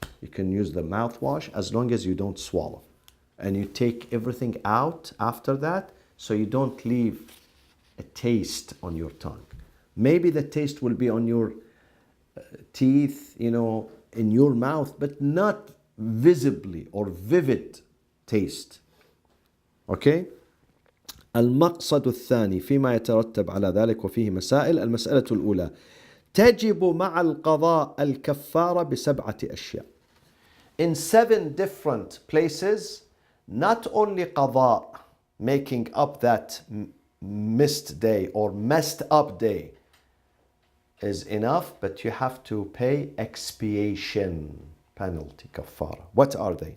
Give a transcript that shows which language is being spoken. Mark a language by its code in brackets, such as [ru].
[en] You can use the mouthwash as long as you don't swallow. And you take everything out after that, so you don't leave a taste on your tongue. Maybe the taste will be on your teeth, in your mouth, but not visibly or vivid taste. Okay? [ar] المقصد الثاني فيما يترتب على ذلك وفيه مسائل. المسألة الأولى تجب مع القضاء الكفارة بسبعة أشياء. [en] In 7 different places, not only qada, making up that missed day or messed up day is enough, but you have to pay expiation penalty, kafara. What are they?